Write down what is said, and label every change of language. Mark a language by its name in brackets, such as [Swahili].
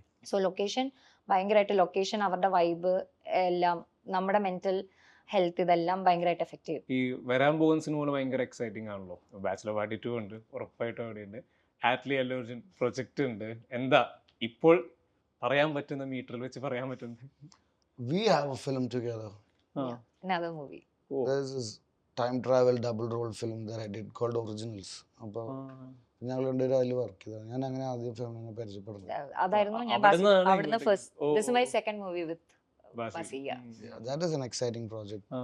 [Malayalam] So location ഭയങ്കരമായിട്ട് location, അവരുടെ vibe എല്ലാം, നമ്മുടെ മെന്റൽ ഹെൽത്ത്, ഇതെല്ലാം ഭയങ്കരമായിട്ട് എഫക്ട് ചെയ്യും. ഈ വരാൻ പോകുന്ന സിനിമകൾ ഭയങ്കര എക്സൈറ്റിംഗ് ആണല്ലോ. ബാച്ചിലർ പാർട്ടി 2 ഉണ്ട്, ഉറപ്പായിട്ടും അവിടെയുണ്ട്. ആറ്റ്ലി അല്ലു അർജുൻ പ്രൊജക്ട് ഉണ്ട്. എന്താ ഇപ്പോൾ പറയാൻ പറ്റുന്ന, മീറ്ററിൽ വെച്ച് പറയാൻ പറ്റുന്നത്? [English] We have a film together. Another movie. There's this time travel double role film that I did called Originals. [Malayalam] അപ്പോൾ ഞങ്ങൾ രണ്ടുപേരും അതിൽ വർക്ക് ചെയ്തത്. ഞാൻ അങ്ങനെ ആദ്യം ഫിലിമിനെ പരിചയപ്പെടുന്നത്. അതായിരുന്നു ഞാൻ അവിടുന്ന് first. [English] This is my second movie with Basi. Yeah, that is an exciting project.